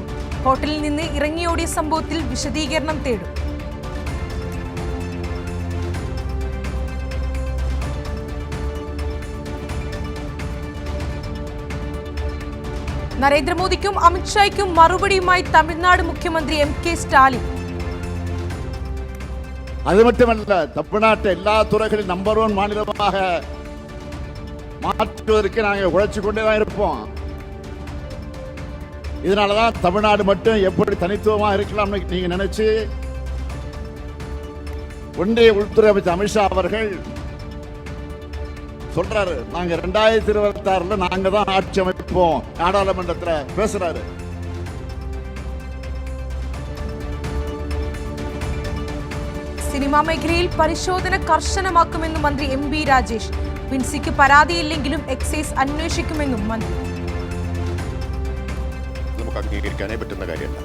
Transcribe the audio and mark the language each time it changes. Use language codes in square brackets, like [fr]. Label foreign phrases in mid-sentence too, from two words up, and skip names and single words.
[ml] ഹോട്ടലിൽ നിന്ന് ഇറങ്ങിയോടിയ സംഭവത്തിൽ വിശദീകരണം തേടും. നരേന്ദ്രമോദിക്കും അമിത്ഷായ്ക്കും മറുപടിയുമായി തമിഴ്നാട് മുഖ്യമന്ത്രി MK സ്റ്റാലിൻ. [ta] அது மட்டுமல்ல, தமிழ்நாட்டை எல்லா துறைகளிலும் நம்பர் 1 மாநிலமாக மாற்றுவதற்கு நாங்கள் உழைச்சு கொண்டே தான் இருப்போம். இதனாலதான் தமிழ்நாடு மட்டும் எப்படி தனித்துவமாக இருக்கலாம்னு நீங்க நினைச்சு ஒன்றிய உள்துறை அமைச்சர் அமித்ஷா அவர்கள் சொல்றாரு, நாங்க 2026 நாங்க தான் ஆட்சி அமைப்போம் நாடாளுமன்றத்தில் பேசுறாரு. [ml] സിനിമാ മേഖലയിൽ പരിശോധന കർശനമാക്കുമെന്നും മന്ത്രി MB രാജേഷ്. വിൻസിക്ക് പരാതിയില്ലെങ്കിലും എക്സൈസ് അന്വേഷിക്കുമെന്നും മന്ത്രി. നമുക്ക് അംഗീകരിക്കാനേ പറ്റുന്ന കാര്യമല്ല.